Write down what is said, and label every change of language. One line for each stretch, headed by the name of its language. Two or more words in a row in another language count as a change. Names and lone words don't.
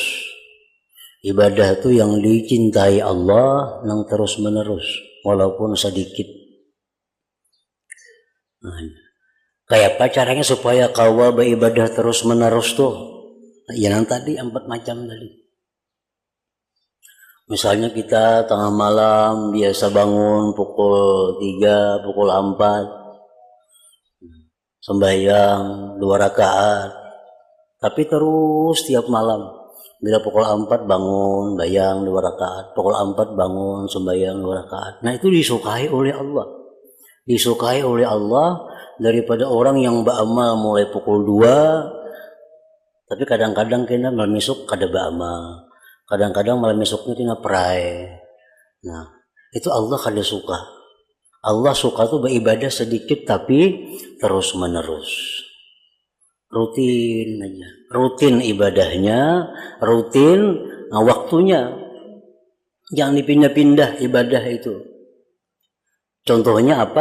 Indonesian: Ibadah itu yang dicintai Allah nang terus menerus walaupun sedikit. Kayak apa caranya supaya kau beribadah terus menerus tuh? Yang tadi 4 macam tadi. Misalnya kita tengah malam biasa bangun pukul 3, pukul 4. Sembahyang 2 rakaat, tapi terus tiap malam bila pukul 4 bangun sembahyang 2 rakaat, pukul 4 bangun sembahyang 2 rakaat. Nah itu disukai oleh Allah, disukai oleh Allah daripada orang yang beramal mulai pukul 2, tapi kadang-kadang kena malam esok kada beramal, kadang-kadang malam esoknya kena perai. Nah itu Allah kada suka. Allah suka tuh beribadah sedikit tapi terus menerus, rutin aja, rutin ibadahnya, rutin waktunya, jangan dipindah-pindah ibadah itu. Contohnya apa?